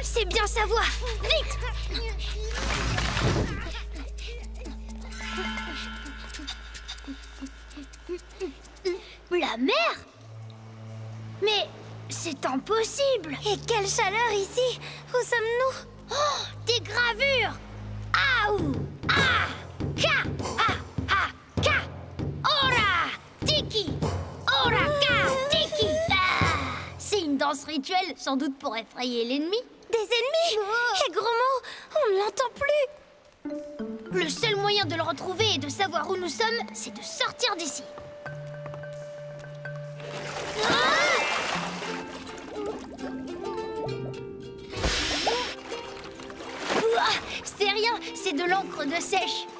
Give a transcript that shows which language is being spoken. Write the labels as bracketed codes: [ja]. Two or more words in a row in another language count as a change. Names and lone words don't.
[fr] C'est bien sa voix. Vite! La mer? Mais c'est impossible! Et quelle chaleur ici! Où sommes-nous? Oh, des gravures! Aou! Ah! Ka! Ah! Ah! Ka! Ora! Tiki! Ora! Ka! Tiki! Ah! C'est une danse rituelle, sans doute pour effrayer l'ennemi. Des ennemis? Et Gros Mot, on ne l'entend plus! Le seul moyen de le retrouver et de savoir où nous sommes, c'est de sortir d'ici. C'est rien, c'est de l'encre de sèche.